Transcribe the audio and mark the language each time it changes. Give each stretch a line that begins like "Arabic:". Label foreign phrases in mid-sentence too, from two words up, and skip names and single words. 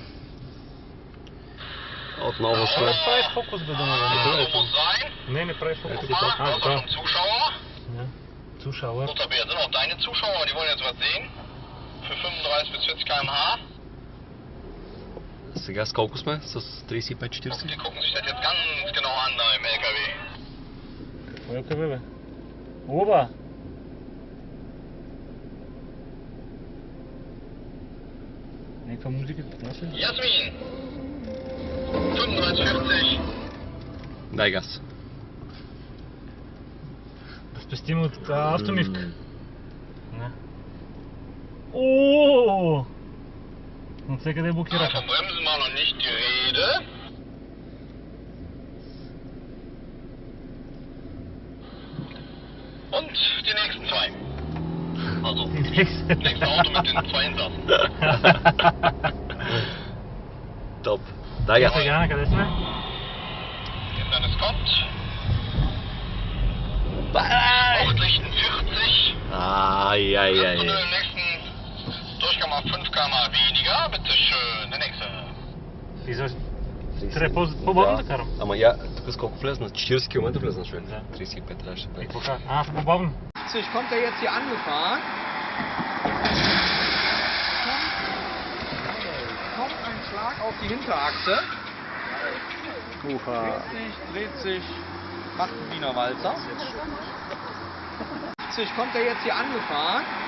Bulgarian: Отново сме. Не прави фокус бе Не, не прави фокус. Ah, da.
German: Zuschauer. Ja. Zuschauer. Tabea sind auch deine Zuschauer, die wollen jetzt was sehen. Für 35 bis 40 km/h.
Bulgarian: Сега с колко сме? С 35-40?
German: Die gucken sich das jetzt ganz genau an da im LKW.
Bulgarian: Какво е КВ, бе? Оба! Някаква музика поднася?
German: Jasmin. 35-40.
Bulgarian: Дай газ. Да спестим от автомивка. Не. Ооо! От всекъде блокираха.
German: Vom Bremsen war noch nicht die Rede. Und die nächsten zwei. Also, nächste Auto mit den zwei Insassen.
Bulgarian: Топ. Дай газ. Сега на къде сме?
German: Dann es kommt. Ausrichten 40.
Bulgarian: Ай.
German: Und im nächsten Durchgang mal 5 km weniger. Bitte schön, der nächste.
Bulgarian: Трябва по-бавно да карам. Ама я, тук с колко влезна? 40 км влезна, човек. Да. 35 трябваше да И бъде. какво? По-бавно.
German: Kommt er jetzt hier angefahren? Kommt ein Schlag auf die Hinterachse.
Bulgarian: Уха!
German: Dreht sich, macht einen Wiener Walzer. Kommt er jetzt hier angefahren?